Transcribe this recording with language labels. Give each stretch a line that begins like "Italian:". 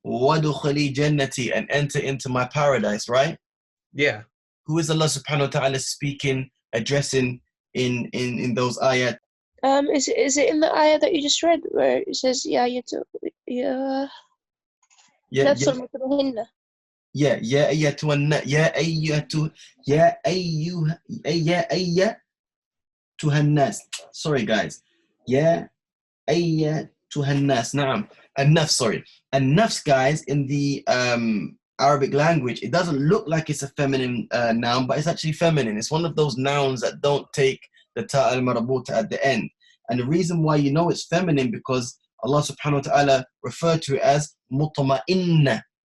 Arabic: وَادْخُلِي جَنَّتِي,
English: and enter into my paradise, right? Yeah. Who is Allah subhanahu wa ta'ala speaking, addressing in those ayat? Is it in the ayah that you just read where it says
Arabic: نفس المطمئنة?
English: Yeah,
Arabic: يا أيتها الناس.
English: Sorry guys.
Arabic: يا أيتها الناس. نعم.
English: النفس, sorry. النفس, guys, in the Arabic language, it doesn't look like it's a feminine noun, but it's actually feminine. It's one of those nouns that don't take the ta' al-marabuta at the end. And the reason why you know it's feminine because Allah subhanahu wa ta'ala referred to it as mutma'inna.